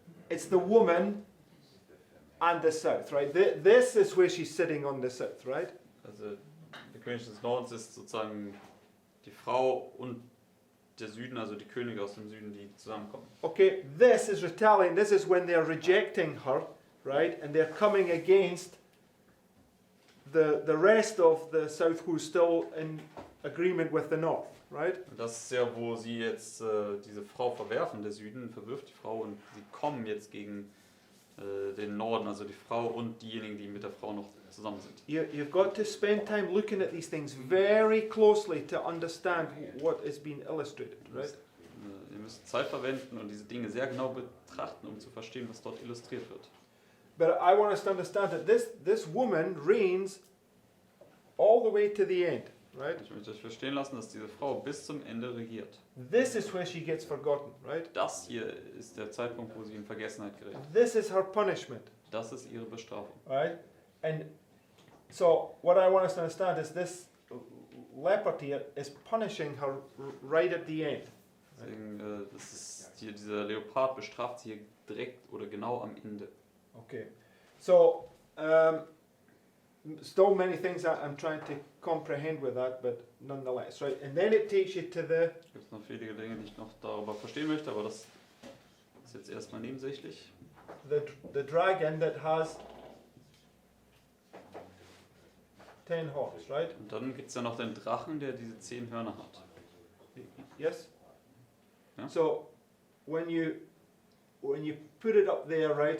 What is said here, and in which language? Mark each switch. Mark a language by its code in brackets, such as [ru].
[en] It's the woman and the south, right? This is where she's sitting on the south, right? [de] Also der König des Nordens ist sozusagen die Frau und der Süden, also die Könige aus dem Süden, die zusammenkommen. [en] Okay, this is retaliating. This is when they're rejecting her, right? And they're coming against the rest of the south who's still in agreement with the north, right? [de] Und das ist ja, wo sie jetzt diese Frau verwerfen, der Süden verwirft die Frau und sie kommen jetzt gegen den Norden, also die Frau und diejenigen, die mit der Frau noch zusammen sind. [en] You've got to spend time looking at these things very closely to understand what is being illustrated, right? [de] Ihr müsst Zeit verwenden und diese Dinge sehr genau betrachten, um zu verstehen, was dort illustriert wird. [en] But I want us to understand that this woman reigns all the way to the end, right? [de] Ich möchte euch verstehen lassen, dass diese Frau bis zum Ende regiert. [en] This is where she gets forgotten, right? [de] Das hier ist der Zeitpunkt, wo sie in Vergessenheit gerät. [en] This is her punishment, [de] Das ist ihre Bestrafung. [en] right? And so what I want us to understand is this leopard here is punishing her right at the end. [de] Deswegen, das ist hier, dieser Leopard bestraft sie hier direkt oder genau am Ende. [en] Okay. So still many things that I'm trying to comprehend with that, but nonetheless, right? And then it takes you to the [de] Es gibt noch viele Dinge, die ich noch darüber verstehen möchte, aber das ist jetzt erstmal nebensächlich. [en] the dragon that has 10 horns, right? [de] Und dann gibt es ja noch den Drachen, der diese 10 Hörner hat. [en] Yes. Yeah. So when you put it up there, right?